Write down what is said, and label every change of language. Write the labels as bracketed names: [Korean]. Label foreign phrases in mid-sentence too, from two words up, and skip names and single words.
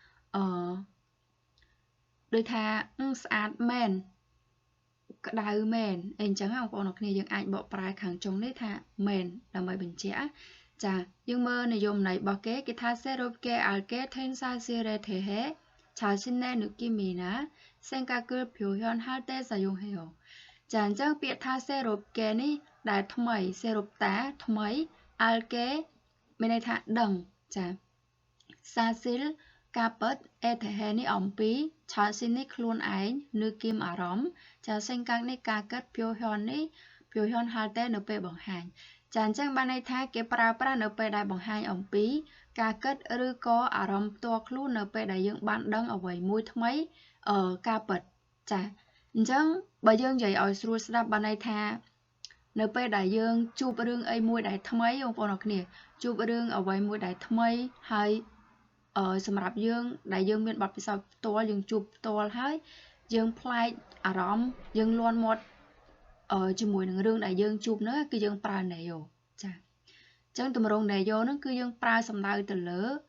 [Khmer] ដូចថាស្អាតមែនក្តៅមែនអីអញ្ចឹងបងប្អូនអរគ្នាយើងអាចបកប្រែខាងចុងនេះថាមែនដើម្បីបញ្ជាក់ចាយើងមើលនិយមន័យរបស់គេថា [Korean] 새롭게 알게 된 사실에 대해 자신의 느낌이나 생각을 표현할 때 사용해요 [Khmer] ចាអញ្ចឹង ពាក្យថា 새롭게 នេះដែលថ្មី 새롭다 ថ្មី 알게 មានន័យថាដឹងចា 사실 ការពិត ETH នេះអំពី 자신 នេះខ្លួនឯង 느낌 អារម្មណ៍ចា 생각 នេះការគិត 표현 នេះ [Korean] 표현 할 때 [Khmer] នៅពេលបង្ហាញចាអញ្ចឹងបានន័យថាគេប្រើប្រាស់នៅពេលដែលបង្ហាញអំពីការគិតឬក៏អា រម្មណ៍ផ្ទាល់ខ្លួននៅពេលដែលយើងបានដឹងអ្វីមួយថ្មីការពិតចាអញ្ចឹងបើយើងនិយាយឲ្យស្រួលស្ដាប់បានន័យថានៅពេលដែលយើងជួបរឿងអីមួយដែលថ្មីបងប្អូនអរគ្នាជួបរឿងអ្វីមួយដែលថ្មីហើយសម្រាប់យើងដែលយើងមានបទពិសោធន៍ផ្ទាល់យើងជួបផ្ទាល់ហើយយើងប្លែកអារម្មណ៍យើងលន់មាត់ជាមួយនឹងរឿងដែលយើងជួបនោះគឺយើងប្រើ 내요 ចាអញ្ចឹងទម្រង់ 내요 ហ្នឹងគឺយើងប្រើសំដៅទៅលើ